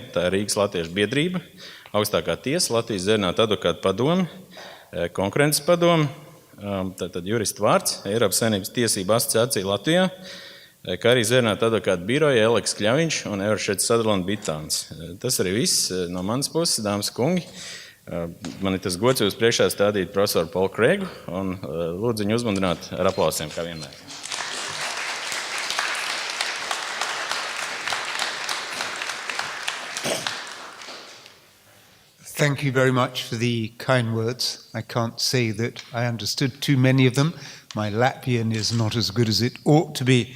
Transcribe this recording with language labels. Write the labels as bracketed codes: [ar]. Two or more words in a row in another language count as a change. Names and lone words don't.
[lv] Tā ir Rīgas Latviešu biedrība, augstākā tiesa, Latvijas Zēžnātu advokātu padome, konkurences padome, tātad juristu vārds, Eiropas Savienības tiesību asociācija Latvijā, kā arī Zēžnātu advokātu biroja Eleks Kļaviņš un Everšets Sutherland Bitāns. Tas arī viss no manas puses, dāmas kungi. Man ir tas gods jūs priekšā stādīt profesoru Polu Kreigu un lūdzu viņu uzmundrināt ar aplausiem, kā vienmēr. [en] Thank you very much for the kind words. I can't say that I understood too many of them. My Latvian is not as good as it ought to be.